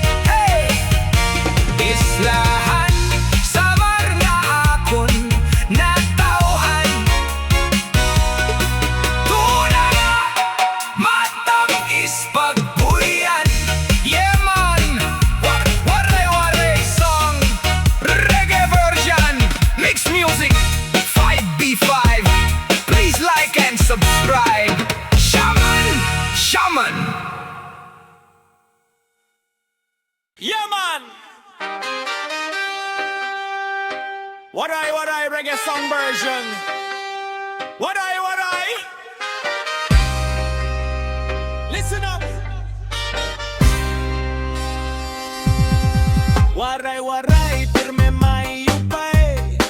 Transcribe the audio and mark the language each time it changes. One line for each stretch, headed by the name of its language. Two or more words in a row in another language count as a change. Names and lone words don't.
Waray: Islahan Samar nga akon natawhan. Tuna nga matamis pagpuyan.
English: Yeah man, waray-waray song, reggae version, MixMusic5v5. Please like and subscribe. Shaman, shaman. Yeah, man! Waray-waray reggae song version. Waray-waray! Listen up!
Waray: Waray-waray, pirme may upay.